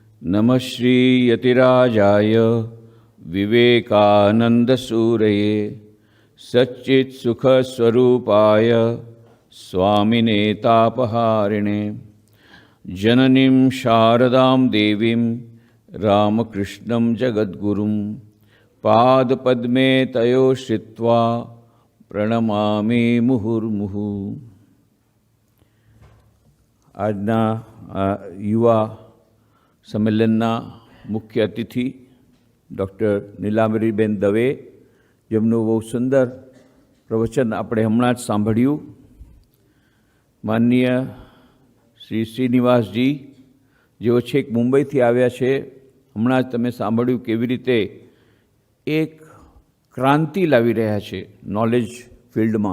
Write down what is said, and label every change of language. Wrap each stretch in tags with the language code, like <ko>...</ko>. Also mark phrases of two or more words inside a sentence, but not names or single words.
<sa>नमः श्रीयतिराजाय विवेकानन्दसूरये सच्चित्सुखस्वरूपाय स्वामिने तापहारिणे जननीं शारदां देवीं रामकृष्णं जगद्गुरुं पादपद्मे तयो श्रित्वा प्रणमामि मुहुर्मुहुः।</sa> <gu>આજના યુવા સંમેલનના મુખ્ય અતિથિ ડૉક્ટર નીલાંબરીબેન દવે, જેમનું બહુ સુંદર પ્રવચન આપણે હમણાં જ સાંભળ્યું. માનનીય શ્રી શ્રીનિવાસજી, જેઓ છેક મુંબઈથી આવ્યા છે, હમણાં જ તમે સાંભળ્યું કેવી રીતે એક ક્રાંતિ લાવી રહ્યા છે</gu> <en>knowledge fieldમાં.</en>